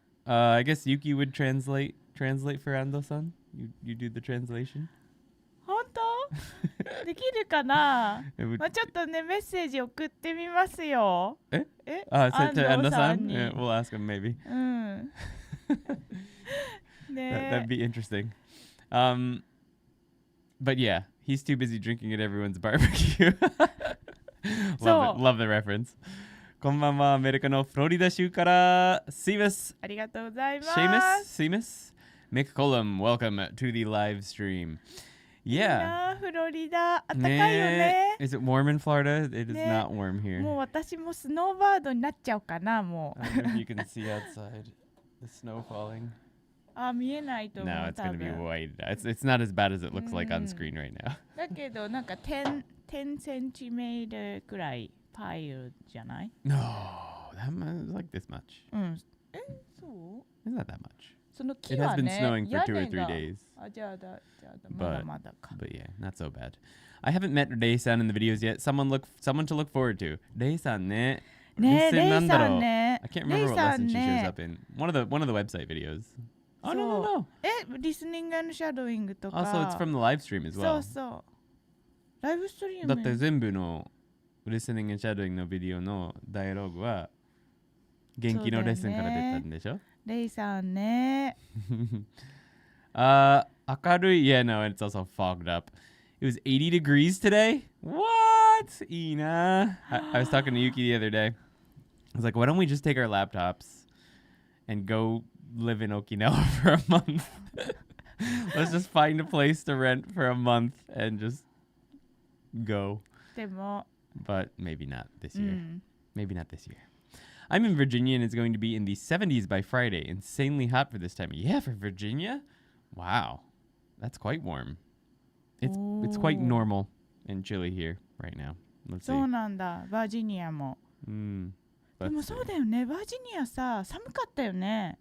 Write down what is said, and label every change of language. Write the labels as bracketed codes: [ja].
[en] I guess Yuki would translate for Ando-san. You do the translation. [ja] 本当？できるかな？まあちょっとねメッセージ送ってみますよ。 [en] To Ando-san? Yeah, we'll ask him maybe. [ja] うん。 [en] That'd be interesting. But yeah, he's too busy drinking at everyone's barbecue. Love the reference. [ja] こんばんは、アメリカのフロリダ州からシーマス。ありがとうございます。 [en] シーマス。Mick Colum, welcome to the live stream. Yeah. [ja] フロリダ、あったかいよね。 [en] Is it warm in Florida? It is not warm here. [ja] もう私もスノーバードになっちゃうかな、もう。 [en] I don't know if you can see outside the snow falling. [ja] 見えないと思う。 [en] No, it's going to be white. It's not as bad as it looks like on screen right now. [ja] だけどなんか10センチメートルくらいパイルじゃない？ [en] No, that is like this much. [ja] うん。そう？ [en] It's not that much. [ja] その木はね。 [en] It has been snowing for 2 or 3 days. [ja] じゃあまだまだか。 [en] But yeah, not so bad. I haven't met Rei-san in the videos yet. Someone to look forward to. [ja] Rei-san ね。ね、レイさんね。 [en] I can't remember what lesson she shows up in. One of the website videos. Oh, no. [ja] リスニング&シャドーイングとか。 [en] Also, it's from the live stream as well. [ja] そう。ライブストリーム。だって全部のリスニング&シャドーイングのビデオのダイアログは元気のレッスンから出たんでしょ？レイさんね。明るい。 [en] Yeah, no, it's also fogged up. It was 80 degrees today. What? [ja] いいな。 [en] I was talking to Yuki the other day. I was like, why don't we just take our laptops and go live in Okinawa for a month? Let's just find a place to rent for a month and just go. [ja] でも [en] But maybe not this year. Maybe not this year. I'm in Virginia and it's going to be in the 70s by Friday. Insanely hot for this time. Yeah, for Virginia? Wow. That's quite warm. It's quite normal and chilly here right now. Let's see. [ja] そうなんだ。バージニアも。でもそうだよね。バージニアさ、寒かったよね。